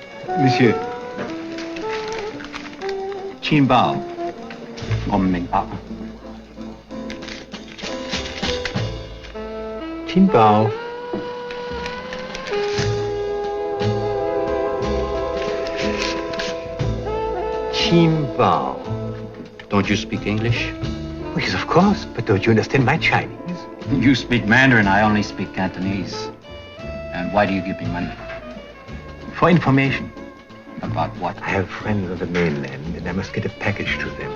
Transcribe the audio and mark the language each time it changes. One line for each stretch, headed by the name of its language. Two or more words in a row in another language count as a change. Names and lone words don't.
French: Monsieur.
Cantonese: 千包，我唔明白。千包。千包。
English: Don't you speak English? Yes, of course, but don't you understand my Chinese? You speak Mandarin, I only speak Cantonese. And why do you give me money? For information. About what? I have friends on the mainland, and I must get a package to them.